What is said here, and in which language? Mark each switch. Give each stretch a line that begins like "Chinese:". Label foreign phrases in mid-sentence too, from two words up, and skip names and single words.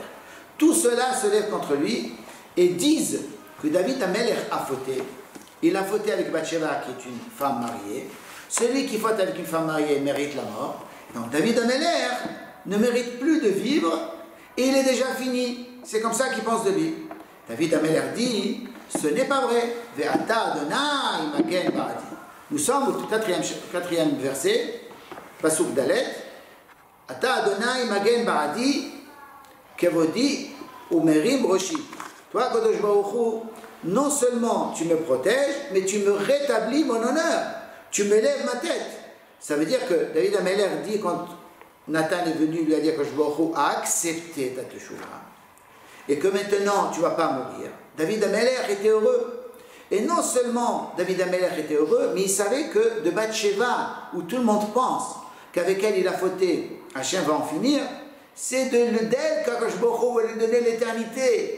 French: Tout cela se lève contre lui et disent que David Amelech a fauté. Il a fauté avec Bathsheba, qui est une femme mariée. Celui qui faute avec une femme mariée mérite la mort. Donc David Amelech ne mérite plus de vivre et il est déjà fini. C'est comme ça qu'il pense de lui. David Amelech dit, ce n'est pas vrai.
Hebrew: ואתה אדני מגן בעדי.
French: Nous sommes au quatrième verset,
Hebrew: פסוק דלת. אתה אדני מגן בעדי, כבודי ומרים ראשי. Toi, קדוש ברוך הוא,
French: non seulement tu me protèges, mais tu me rétablis mon honneur. Tu me lèves ma tête. Ça veut dire que David Amelech dit, quand Nathan est venu lui a dit que
Hebrew: קדוש ברוך הוא
French: a accepté ta teshuva, et que maintenant tu ne vas pas mourir. David Amelech était heureux. Et non seulement David Amelech était heureux, mais il savait que de Bathsheba, où tout le monde pense qu'avec elle il a fauté, Hachem va en finir, c'est d'elle qu'
Hebrew: הקדוש ברוך הוא
French: va lui donner l'éternité.